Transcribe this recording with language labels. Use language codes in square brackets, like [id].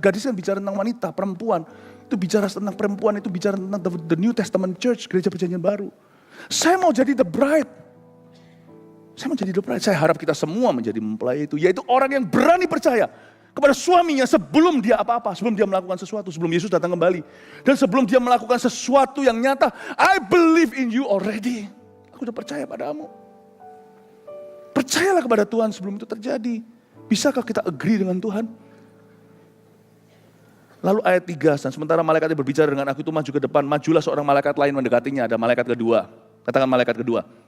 [id] Gadis kan bicara tentang wanita, perempuan. Itu bicara tentang perempuan, itu bicara tentang [en] the New Testament Church, [id] gereja perjanjian baru. Saya mau jadi [en] the bride. [id] Saya mau jadi the bride. Saya harap kita semua menjadi mempelai itu. Yaitu orang yang berani percaya kepada suaminya sebelum dia apa-apa. Sebelum dia melakukan sesuatu, sebelum Yesus datang kembali. Dan sebelum dia melakukan sesuatu yang nyata. [en] I believe in you already. [id] Aku udah percaya padamu. Percayalah kepada Tuhan sebelum itu terjadi. Bisakah kita [en] agree [id] dengan Tuhan? Lalu ayat 3, dan sementara malaikat yang berbicara dengan aku itu maju ke depan, majulah seorang malaikat lain mendekatinya, ada malaikat kedua. Katakan malaikat kedua.